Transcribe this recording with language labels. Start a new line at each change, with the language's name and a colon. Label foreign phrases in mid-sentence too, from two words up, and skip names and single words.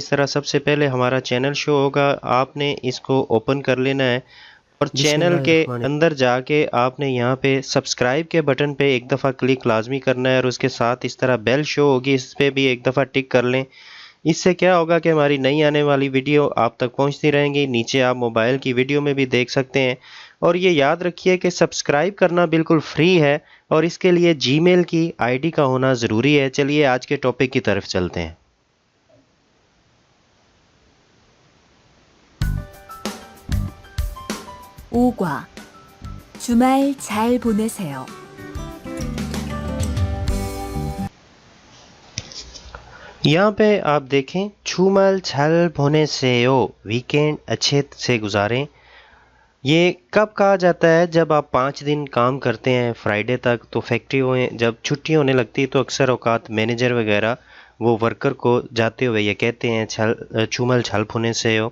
Urdu: اس طرح سب سے پہلے ہمارا چینل شو ہوگا، آپ نے اس کو اوپن کر لینا ہے اور چینل کے اندر جا کے آپ نے یہاں پے سبسکرائب کے بٹن پے ایک دفعہ کلک لازمی کرنا ہے اور اس کے ساتھ اس طرح بیل شو ہوگی، اس پر بھی ایک دفعہ ٹک کر لیں. اس سے کیا ہوگا کہ ہماری نئی آنے والی ویڈیو آپ تک پہنچتی رہیں گی. نیچے آپ موبائل کی ویڈیو میں بھی دیکھ سکتے ہیں۔ اور یہ یاد رکھیے کہ سبسکرائب کرنا بالکل فری ہے اور اس کے لیے جی میل کی آئی ڈی کا ہونا ضروری ہے. چلیے آج کے ٹاپک کی طرف چلتے ہیں.
Korean: 오과 주말 잘 보내세요.
Urdu: یہاں پے آپ دیکھیں,
Korean: 주말 잘 보내세요,
Urdu: ویک اینڈ اچھے سے گزاریں. یہ کب کہا جاتا ہے? جب آپ 5 دن کام کرتے ہیں فرائیڈے تک، تو فیکٹری میں جب چھٹی ہونے لگتی ہے تو اکثر اوقات مینیجر وغیرہ وہ ورکر کو جاتے ہوئے یہ کہتے ہیں
Korean: 주말 잘 보내세요.